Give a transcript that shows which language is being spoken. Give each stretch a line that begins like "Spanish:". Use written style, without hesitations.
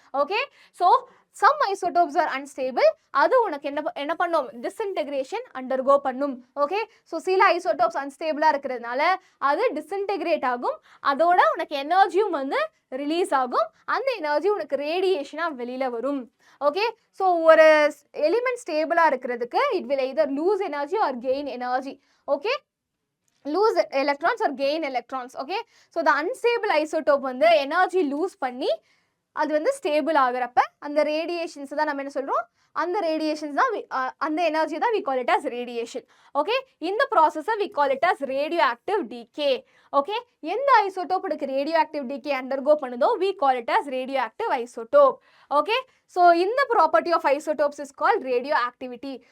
Tamil: Okay, so
English: some isotopes are unstable,
Tamil: அது உனக்கு என்ன பண்ணும், disintegration undergo பண்ணும். ஓகே, ஸோ சில isotopes unstable இருக்கிறதுனால அது disintegrate ஆகும், அதோட உனக்கு எனர்ஜியும் வந்து ரிலீஸ் ஆகும், அந்த எனர்ஜி உனக்கு ரேடியேஷனாக வெளியில் வரும். ஓகே, ஸோ ஒரு எலிமெண்ட் ஸ்டேபிளாக இருக்கிறதுக்கு
English: it will either lose energy or gain energy. Okay, lose electrons or gain electrons. okay, so the unstable isotope வந்து energy lose பண்ணி
Tamil: அது வந்து ஸ்டேபிள் ஆகுறப்ப அந்த ரேடியேஷன்ஸ் தான் நம்ம என்ன சொல்கிறோம், அந்த ரேடியேஷன்ஸ் தான் அந்த எனர்ஜி தான்
English: we call it as radiation.
Tamil: Okay, இந்த ப்ராசஸை
English: we call it as radioactive decay.
Tamil: Okay, எந்த ஐசோடோப் உனக்கு radioactive decay undergo பண்ணுதோ
English: we call it as radioactive isotope. Okay, so இந்த property of isotopes is called radioactivity.